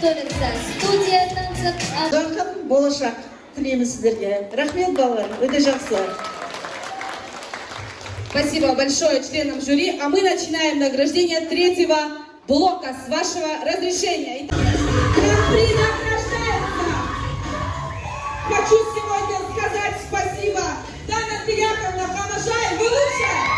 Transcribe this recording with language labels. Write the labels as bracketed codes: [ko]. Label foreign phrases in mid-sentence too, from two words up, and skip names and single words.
[ru] Студия танцев. [kk] жарқын болашақ тілейміз сіздерге. Рахмет, балалар, өте жақсы. [ru] Спасибо большое членам жюри. А мы начинаем награждение третьего блока с вашего разрешения. Гран-при награждается! Хочу сегодня сказать спасибо. Дана Яковлевна Хамашай, вы лучшая!